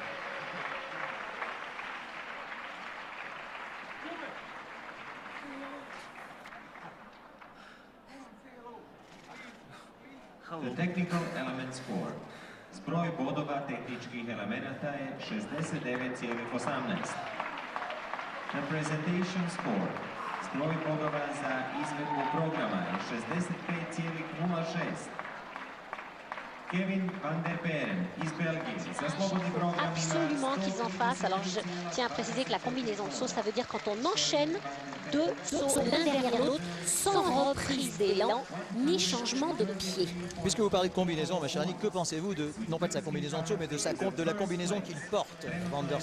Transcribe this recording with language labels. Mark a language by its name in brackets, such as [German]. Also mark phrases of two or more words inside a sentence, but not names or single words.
[English] The technical element score. [Croatian] Zbroj bodova tehničkih elemenata je 69,18. [English] The presentation score. [Croatian] Zbroj bodova za izvedbu programa je 65,06. Kevin van der Peren iz Belgije. Za slobodni program [French] Absolument qu'ils en fassent. Alors je tiens à préciser que la combinaison de sauts, ça veut dire quand on enchaîne deux sauts l'un derrière l'autre sans reprise d'élan ni changement de pied. Puisque vous parlez de combinaison, ma chère Annick, que pensez-vous de, non pas de sa combinaison de saut, mais de la combinaison qu'il porte, Van der